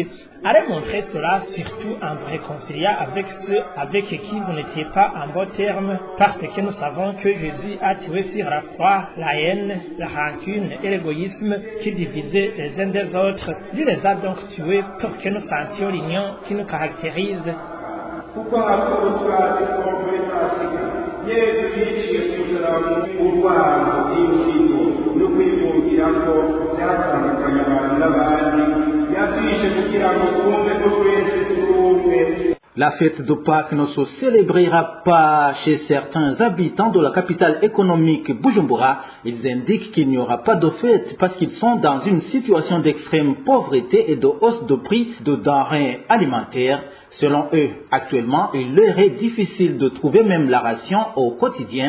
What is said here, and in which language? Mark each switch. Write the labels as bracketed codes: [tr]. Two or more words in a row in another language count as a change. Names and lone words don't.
[fr] Allez montrer cela surtout en vous réconciliant avec ceux avec qui vous n'étiez pas en bon terme, parce que nous savons que Jésus a tué sur la croix la haine, la rancune et l'égoïsme qui divisaient les uns des autres. Dieu les a donc tués pour que nous sentions l'union qui nous caractérise. [rn] Yesu yiciye ku musaraba urwango n'inzigo no kwivungira ko byatandukanye abantu n'abandi yatwishe kugira ngo twumve ko twese turi umwe. [fr] La fête de Pâques ne se célébrera pas chez certains habitants de la capitale économique Bujumbura. Ils indiquent qu'il n'y aura pas de fête parce qu'ils sont dans une situation d'extrême pauvreté et de hausse de prix de denrées alimentaires. Selon eux, actuellement, il leur est difficile de trouver même la ration au quotidien.